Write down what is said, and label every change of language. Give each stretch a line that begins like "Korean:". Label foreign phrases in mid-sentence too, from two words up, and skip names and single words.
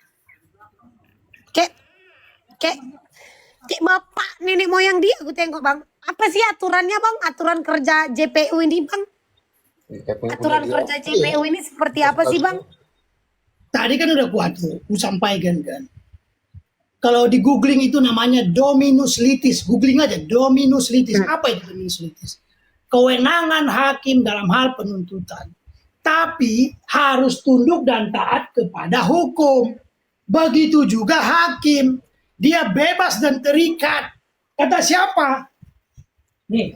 Indonesian: Kayak bapak nenek moyang dia aku tengok Bang. Apa sih aturannya Bang? Aturan kerja JPU ini Bang? Aturan kerja JPU ini seperti apa sih Bang? Tadi kan udah kuat tuh, ku sampaikan kan. Kalau di googling itu namanya
Latin: dominus litis.
Indonesian: Googling aja
Latin: dominus litis.
Indonesian: Apa itu
Latin: dominus litis?
Indonesian: Kewenangan hakim dalam hal penuntutan. Tapi harus tunduk dan taat kepada hukum. Begitu juga hakim. Dia bebas dan terikat. Kata siapa? Nih.